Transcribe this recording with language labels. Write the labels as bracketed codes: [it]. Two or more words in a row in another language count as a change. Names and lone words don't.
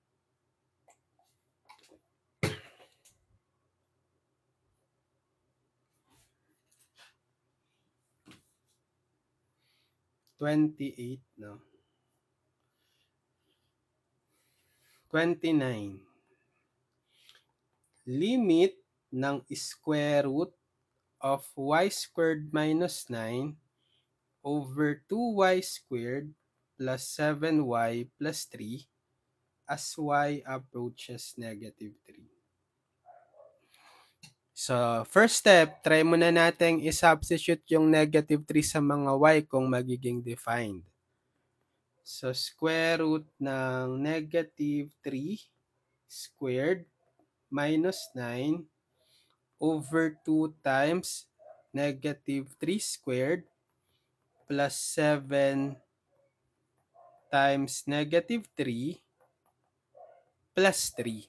[en] $28, no? 29. Limit ng square root of y squared minus 9 over 2y squared plus 7y plus 3 as y approaches negative 3. So, first step, try [tl] muna natin i-substitute yung negative 3 sa mga y kung magiging defined. [en] So, square root ng negative 3 squared minus 9 over 2 times negative 3 squared plus 7 times negative 3 plus 3.